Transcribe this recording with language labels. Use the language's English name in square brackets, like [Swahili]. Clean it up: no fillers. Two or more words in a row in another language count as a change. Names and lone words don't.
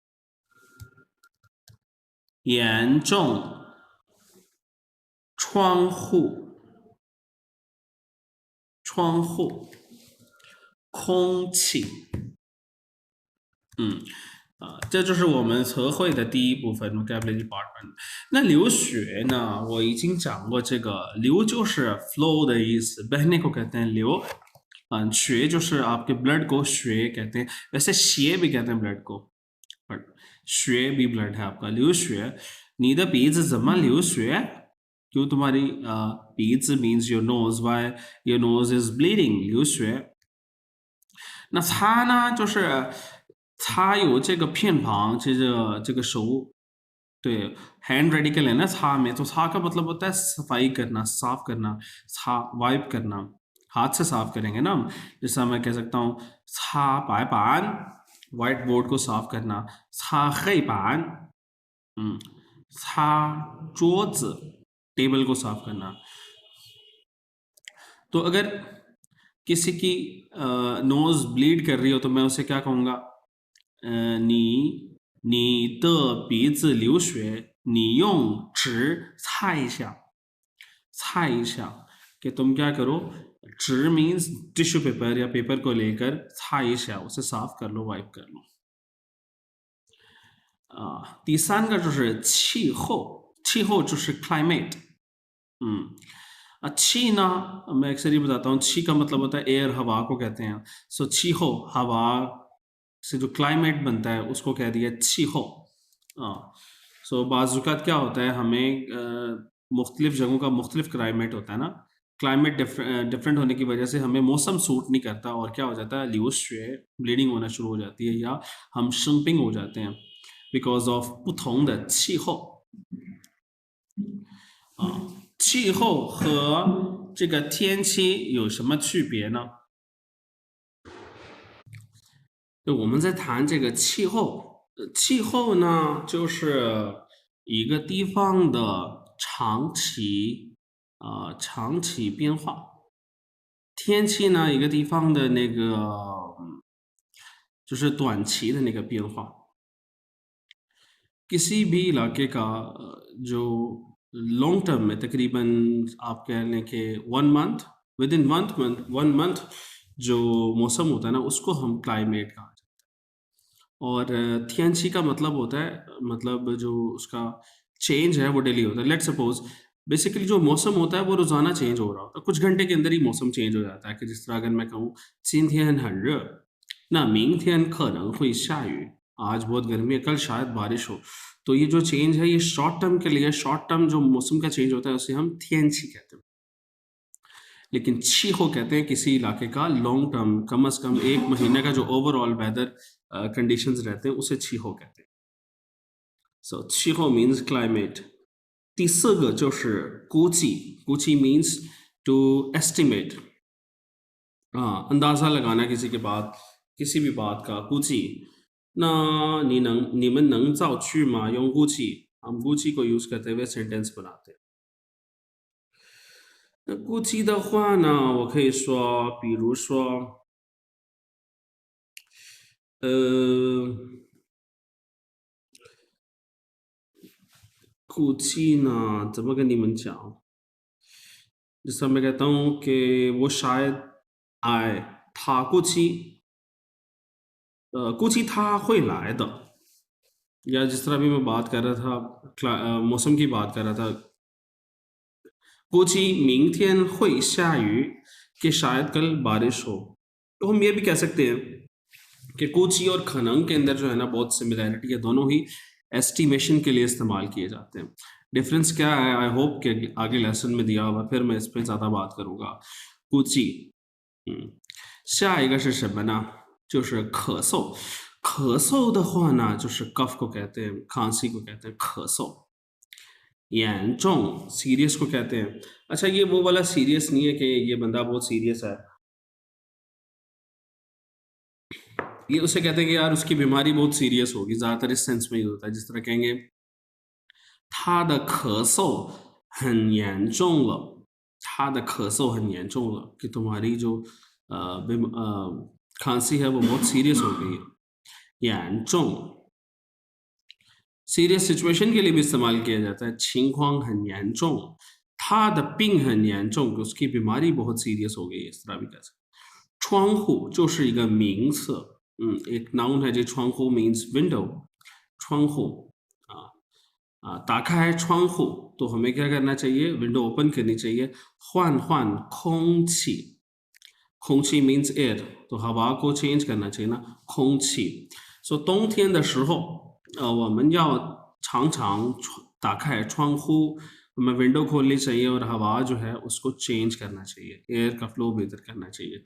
[Chinese] 严重，窗户，窗户，空气，这就是我们词汇的第一部分 [English] vocabulary part 1。 [Chinese] 那流血呢，我已经讲过，这个流就是 flow 的意思， [Hindi] बहने को कहते हैं [Chinese] 流，血就是 [Hindi] आपके blood को 血कहते हैं, वैसे 血 भी कहते हैं blood को, बट 血 भी blood है आपका। [Chinese] 流血，你的鼻子怎么流血？ [Hindi] क्यों तुम्हारी [English] 鼻子 means your nose, why your nose is bleeding， [Chinese] 流血。那擦呢，就是擦有这个偏旁，这个手，对 [English] hand radical [Hindi] है ना 擦में, तो 擦का मतलब होता है सफाई करना, साफ करना, 擦 वाइप करना, हाथ से साफ करेंगे ना हम, जैसा मैं कह सकता हूँ [Chinese] 擦白板 [English] white board [Hindi] को साफ करना, [Chinese] 擦黑板 擦桌子 [Hindi] टेबल को साफ करना। तो अगर किसी की [English] nose bleed [Hindi] कर रही हो तो मैं उसे क्या कहूँगा, [Chinese] 你的鼻子流血，你用纸擦一下，擦一下 [Hindi] कि तुम क्या करो, 纸 मीन्स [English] tissue paper [Hindi] या पेपर को लेकर [Chinese] 擦一下 [Hindi] उसे साफ कर लो, वाइप कर लो। [Chinese] 第三个就是气候，气候就是 climate，气呢 [Hindi] मैं अक्सर ही बताता हूँ, ची का मतलब होता है एयर, हवा को कहते हैं, सो [Chinese] 气候 [Hindi] हवा से जो क्लाइमेट बनता है उसको कह दिया [Chinese] 气候. [Hindi] सो बाज़ात क्या होता है, हमें मुख्तलिफ जगहों का मुख्तलिफ क्लाइमेट होता है ना, क्लाइमेट डिफरेंट होने की वजह से हमें मौसम सूट नहीं करता, और क्या हो जाता है, ल्यूश ब्लीडिंग होना शुरू हो जाती है, या हम शंपिंग हो जाते हैं [English] because of [Chinese] 不同的气候。气候和这个天气有什么区别呢？就我们在谈这个气候，气候呢就是一个地方的长期变化，天气呢一个地方的那个就是短期的那个变化。 [Hindi] किसी भी इलाके का जो [English] long term [Hindi] में तकरीबन आप कह लें कि 1 मंथ, [English] within [Hindi] 1 मंथ जो मौसम होता है ना, उसको हम क्लाइमेट कहा जाता है। और थियनची का मतलब होता है, मतलब जो उसका चेंज है वो डेली होता है। [English] let's suppose basically [Hindi] जो मौसम होता है वो रोजाना चेंज हो रहा होता है, कुछ घंटे के अंदर ही मौसम चेंज हो जाता है। कि जिस तरह अगर मैं कहूँ [Chinese] 今天很热 ना 明天可能会下雨, [Hindi] आज बहुत गर्मी है, कल शायद बारिश हो। तो ये जो चेंज है ये [English] short term [Hindi] के लिए, [English] short term [Hindi] जो मौसम का चेंज होता है उसे हम थियनची कहते हैं। लेकिन चीहो कहते हैं किसी इलाके का [English] long term, [Hindi] कम से कम 1 महीने का जो [English] overall weather conditions [Hindi] रहते हैं उसे चीहो कहते हैं। [English] so 气候 means climate. [Chinese] 第4个就是估计，估计 [English] means to estimate, [Hindi] अंदाजा लगाना किसी के बात, किसी भी बात का। [Chinese] 估计那你们能造句吗？用估计， [Hindi] हम 估计 को यूज करते हुए सेंटेंस बनाते हैं। [Chinese] 那估计的话呢，我可以说，比如说，估计呢，怎么跟你们讲？ [Hindi] जिस तरह मैं कहता हूँ कि वो शायद आए, था [Chinese] 估计他会来的। [Hindi] या जिस तरह भी मैं बात कर रहा था, मौसम की बात कर रहा था, [Chinese] 估计明天会下雨, [Hindi] कि शायद कल बारिश हो। तो हम ये भी कह सकते हैं कि 估计 और खनंग के अंदर जो है ना बहुत सिमिलैरिटी है, दोनों ही एस्टिमेशन के लिए इस्तेमाल किए जाते हैं। डिफरेंस क्या है, [English] I hope [Hindi] कि आगे लेसन में दिया हुआ, फिर मैं इस पर ज़्यादा बात करूँगा। [Chinese] 估计，下一个是什么呢？就是咳嗽。咳嗽的话呢，就是 cough को कहते हैं, खांसी को कहते हैं 咳嗽। [Hindi] 严重 सीरियस को कहते हैं। अच्छा, ये वो वाला सीरियस नहीं है कि ये बंदा बहुत सीरियस है, ये उसे कहते हैं कि यार उसकी बीमारी बहुत सीरियस होगी, ज़्यादातर इस सेंस में ही होता है। जिस तरह कहेंगे [Chinese] 他的咳嗽很严重了，他的咳嗽很严重了, [Hindi] कि तुम्हारी जो खांसी है वो बहुत सीरियस हो गई है। 严重 [English] serious situation [Hindi] के लिए भी इस्तेमाल किया जाता है। [Chinese] 情况很严重，他的病很严重, [Hindi] कि उसकी बीमारी बहुत सीरियस हो गई है, इस तरह भी कह सकते हैं। [Chinese] 窗户就是一个名词, [Hindi] एक नाउन है जी, [English] 窗户 means window, [Chinese] 窗户打开窗户 [Hindi] तो हमें क्या करना चाहिए, [English] window open [Hindi] करनी चाहिए। [Chinese] 换换空气, 空气 [English] means air, [Hindi] तो हवा को चेंज करना चाहिए ना, [Chinese] 空气。所以冬天的时候我们要常常打开窗户, [Hindi] हमें विंडो खोलनी चाहिए और हवा जो है उसको चेंज करना चाहिए, एयर का फ्लो बेहतर करना चाहिए।